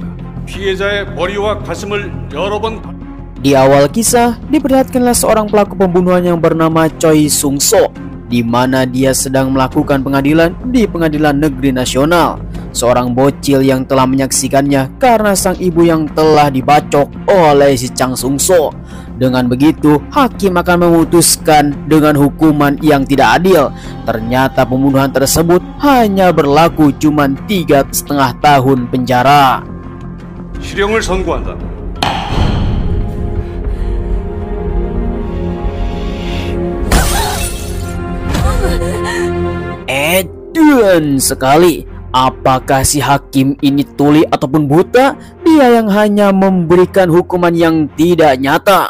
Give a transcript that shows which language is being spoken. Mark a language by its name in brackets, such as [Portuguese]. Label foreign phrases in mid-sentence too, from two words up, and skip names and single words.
[Korean] 피해자의 머리와 가슴을 여러 번. [Indonesian] Di awal kisah, diperlihatkanlah seorang pelaku pembunuhan yang bernama Choi Sung-so, di mana dia sedang melakukan pengadilan di Pengadilan Negeri Nasional. Seorang bocil yang telah menyaksikannya karena sang ibu yang telah dibacok oleh si Chang Sung-so. Dengan begitu, hakim akan memutuskan dengan hukuman yang tidak adil. Ternyata pembunuhan tersebut hanya berlaku cuma 3,5 tahun penjara. [Korean] 실형을 선고한다. [Indonesian] Edan sekali. Apakah si hakim ini tuli ataupun buta? Dia yang hanya memberikan hukuman yang tidak nyata.